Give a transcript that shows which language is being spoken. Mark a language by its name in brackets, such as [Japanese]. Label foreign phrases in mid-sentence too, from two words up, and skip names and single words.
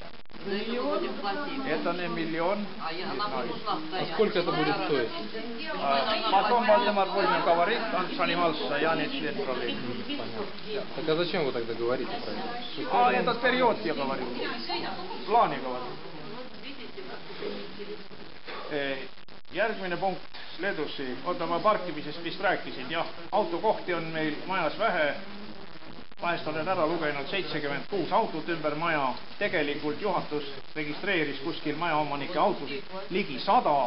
[Russian] Это не миллион, не знаю. А сколько это будет стоить? Потом Вальдемар Вольнин говорит, он занимался, я не член правления. Так а зачем вы тогда говорите про это? Этот период я говорю. В плане говорю. [Estonian] Järgmine punkt, следующий. Oota, ma parkimisest vist rääkisin. Jah, autokohti on meil majas vähe. Vahest olen ära lugenud 76 autot ümber maja. Tegelikult juhatus registreeris kuskil majaomanike autosid ligi 100.